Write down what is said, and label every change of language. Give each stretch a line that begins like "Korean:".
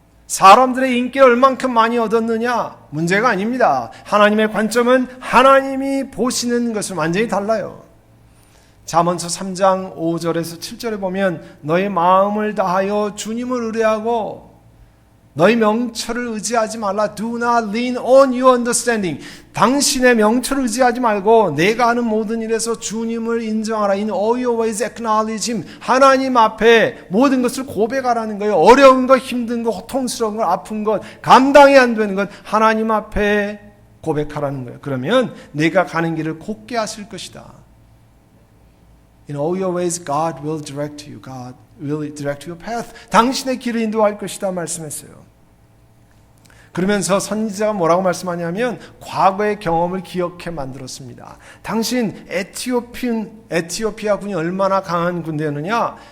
Korean: 사람들의 인기를 얼만큼 많이 얻었느냐? 문제가 아닙니다. 하나님의 관점은 하나님이 보시는 것은 완전히 달라요. 잠언서 3장 5절에서 7절에 보면 너의 마음을 다하여 주님을 의뢰하고 너희 명철을 의지하지 말라.
English: Do not lean on your understanding.
Korean: 당신의 명철을 의지하지 말고 내가 하는 모든 일에서 주님을 인정하라.
English: In all your ways acknowledge him.
Korean: 하나님 앞에 모든 것을 고백하라는 거예요. 어려운 것, 힘든 것, 고통스러운 것, 아픈 것, 감당이 안 되는 것 하나님 앞에 고백하라는 거예요. 그러면 내가 가는 길을 곧게 하실 것이다.
English: In all your ways God will direct you. God will direct your path.
Korean: 당신의 길을 인도할 것이다 말씀했어요. 그러면서 선지자가 뭐라고 말씀하냐면 과거의 경험을 기억해 만들었습니다. 당신 에티오피아 군이 얼마나 강한 군대였느냐?